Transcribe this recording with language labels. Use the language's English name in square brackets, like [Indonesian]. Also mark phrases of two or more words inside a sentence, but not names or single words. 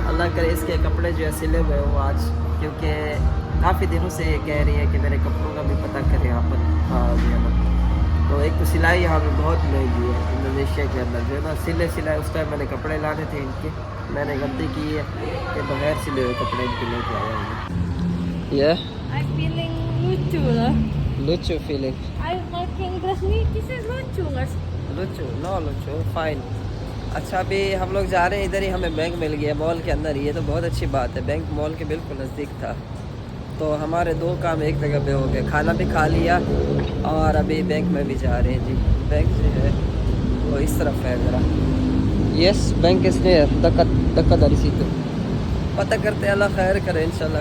[Urdu] اللہ کرے اس کے کپڑے جو ہے سلے ہوئے ہو آج، کیونکہ کافی دنوں سے یہ کہہ رہی ہے کہ میرے کپڑوں کا بھی پتا کریں یہاں پر. ہاں جی ہے نا، تو ایک تو سلائی یہاں پہ بہت مہنگی ہے انڈونیشیا کے اندر جو ہے نا، سلائی. اس ٹائم میں نے کپڑے لانے تھے ان کے، میں نے غلطی کی ہے کہ بغیر سلے ہوئے کپڑے ان کے لے کے آیا ہوں. ये [English] I'm feeling [Indonesian] lucu lah. [English] lucu feeling, I'm making dress nih, this is lucu guys. lucu no lucu fine. [Urdu] اچھا، ابھی ہم لوگ جا رہے ہیں، ادھر ہی ہمیں بینک مل گیا مال کے اندر. یہ تو بہت اچھی بات ہے، بینک مال کے بالکل نزدیک تھا۔ تو ہمارے دو کام ایک جگہ پہ ہو گئے، کھانا بھی کھا لیا اور ابھی بینک میں بھی جا رہے ہیں جی. بینک جو ہے وہ اس طرف ہے ذرا۔ یس، بینک اس نے دھکا داری سی تو پتا کرتے ہیں، اللہ خیر کرے انشاءاللہ.